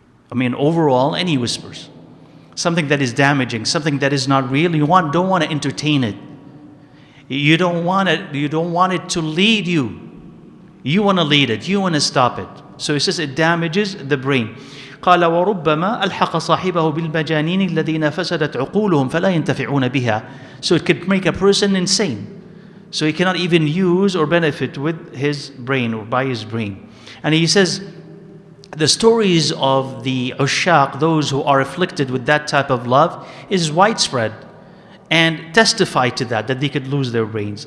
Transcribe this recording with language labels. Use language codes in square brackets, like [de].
[en] I mean, overall, any whispers. Something that is damaging, something that is not real, you don't want to entertain it. You don't want it to lead you. You want to lead it, you want to stop it. So it says it damages the brain. [ar] قال وربما ألحق صاحبه بالمجانين الذين فسدت عقولهم فلا ينتفعون بها. [en] So it could make a person insane. So he cannot even use or benefit with his brain or by his brain. And he says the stories of the ushaq, those who are afflicted with that type of love, is widespread and testify to that they could lose their brains.